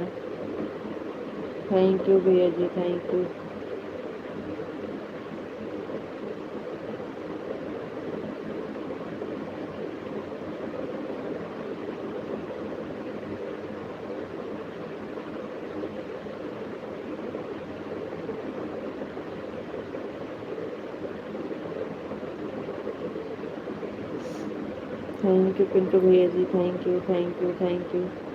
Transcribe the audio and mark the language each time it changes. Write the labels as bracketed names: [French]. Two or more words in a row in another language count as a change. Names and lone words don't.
[English] thank you [Hindi] भैया जी, [English] thank you. thank you [Hindi] पिंटू भैया जी, [English] thank you thank you thank you.